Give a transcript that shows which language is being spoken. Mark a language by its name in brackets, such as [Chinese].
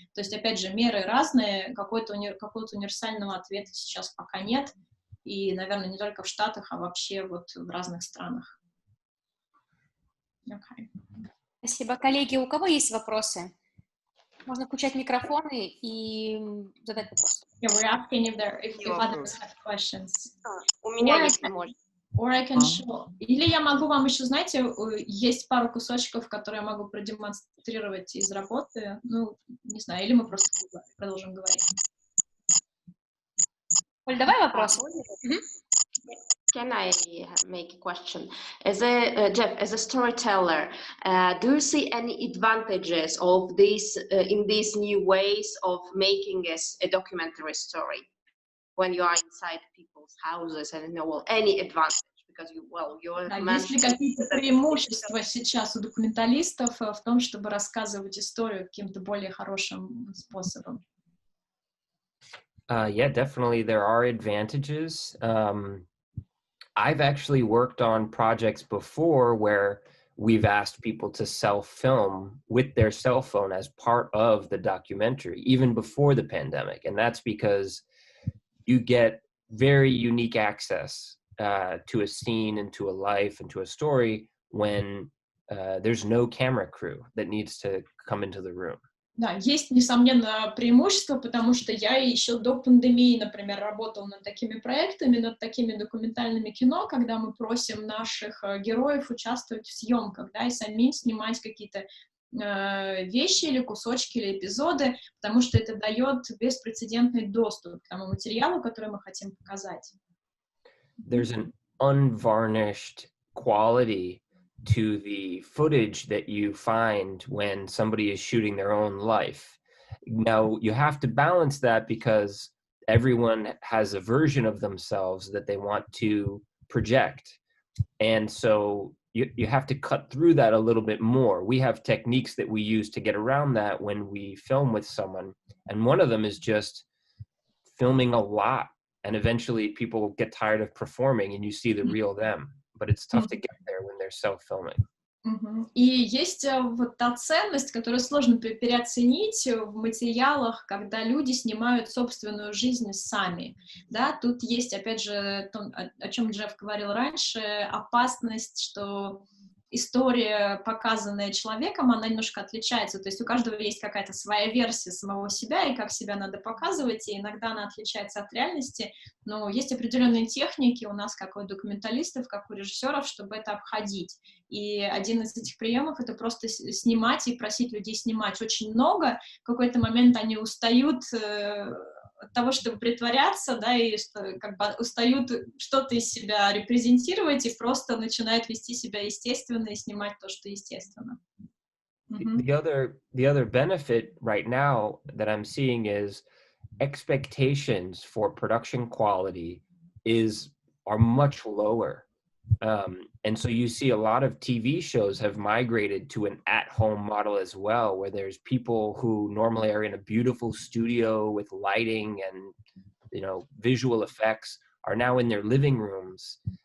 [Russian] То есть, опять же, меры разные, какого-то универсального ответа сейчас пока нет. И, наверное, не только в Штатах, а вообще вот в разных странах. [English] Okay. [Russian] Спасибо. Коллеги, у кого есть вопросы? Можно включать микрофоны и задать вопрос. [English] Yeah, we're asking if others have questions. [Russian] У меня есть, может. [English] Or I can show. [Russian] Или я могу вам еще, знаете, есть пару кусочков, которые я могу продемонстрировать из работы. Ну, не знаю, или мы просто продолжим говорить. Оль, давай вопрос. [English] Can I make a question? Jeff, as a storyteller, do you see any advantages of this in these new ways of making a documentary story when you are inside people's houses? I don't know, any advantage because [Russian] есть ли какие-то преимущества сейчас у документалистов в том, чтобы рассказывать историю каким-то более хорошим способом? [English] Yeah, definitely there are advantages. I've actually worked on projects before where we've asked people to self-film with their cell phone as part of the documentary, even before the pandemic. And that's because you get very unique access to a scene and to a life and to a story when there's no camera crew that needs to come into the room. [Russian] Да, есть, несомненно, преимущество, потому что я еще до пандемии, например, работала над такими проектами, над такими документальными кино, когда мы просим наших героев участвовать в съемках, да, и самим снимать какие-то вещи или кусочки или эпизоды, потому что это дает беспрецедентный доступ к тому материалу, который мы хотим показать. [English] There's an unvarnished quality to the footage that you find when somebody is shooting their own life. Now, you have to balance that because everyone has a version of themselves that they want to project. And so you have to cut through that a little bit more. We have techniques that we use to get around that when we film with someone. And one of them is just filming a lot. And eventually people get tired of performing and you see the real them. But it's tough to get there when they're self-filming. [Russian] И есть вот та ценность, которую сложно переоценить в материалах, когда люди снимают собственную жизнь сами. Да, тут есть, опять же, то, о чем Джефф говорил раньше, опасность, что история, показанная человеком, она немножко отличается. То есть у каждого есть какая-то своя версия самого себя, и как себя надо показывать, и иногда она отличается от реальности. Но есть определенные техники у нас, как у документалистов, как у режиссеров, чтобы это обходить. И один из этих приемов — это просто снимать и просить людей снимать очень много. В какой-то момент они устают от того, чтобы притворяться, да, и что, как бы устают что-то из себя репрезентировать и просто начинают вести себя естественно и снимать то, что естественно. [English] The other benefit right now that I'm seeing is expectations for production quality are much lower. And so you see a lot of TV shows have migrated to an at-home model as well, where there's people who normally are in a beautiful studio with lighting and, visual effects are now in their living rooms.